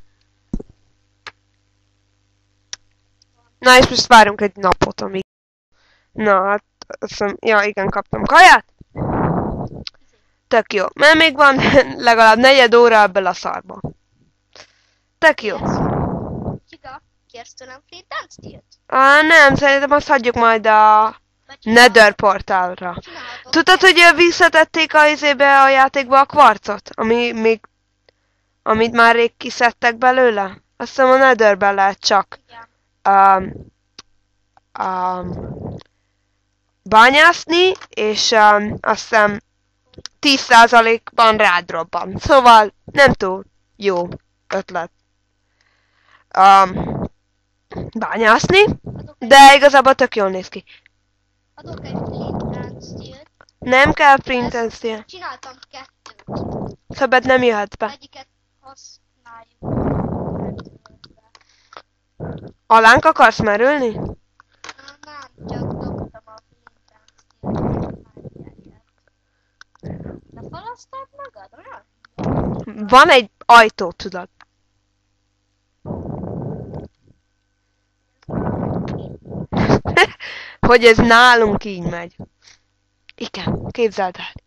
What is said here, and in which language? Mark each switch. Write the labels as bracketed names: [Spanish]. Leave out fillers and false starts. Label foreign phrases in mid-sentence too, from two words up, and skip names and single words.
[Hungarian] Na és most várunk egy napot, amíg... Na, hát azt hiszem, ja igen, kaptam kaját. Tök jó, mert még van legalább 4 óra ebből a szarba. Tök jó. Csiga, kérsz tőlem [English] free dance deal- [Hungarian] t? Nem, szerintem azt hagyjuk majd a Nether portálra. Tudod, hogy visszatették a izébe a játékba a kvarcot? Amit már rég kiszedtek belőle? Azt hiszem a Netherben lehet csak bányászni, és azt hiszem 10%-ban rád robban. Szóval nem túl jó ötlet bányászni, de igazából tök jól néz ki. Adok egy [English] flint and steel- [Hungarian] t. Nem kell [English] print and steel. [Hungarian] Csináltam 2-t. Többet nem jöhet be. Egyiket használjuk. Alánk akarsz merülni? Nem, csak dobtam a [English] flint and steel- [Hungarian] t. De falasztad magad, olyan? Van egy ajtó, tudod. Hogy ez nálunk így megy. Igen, képzeld el, így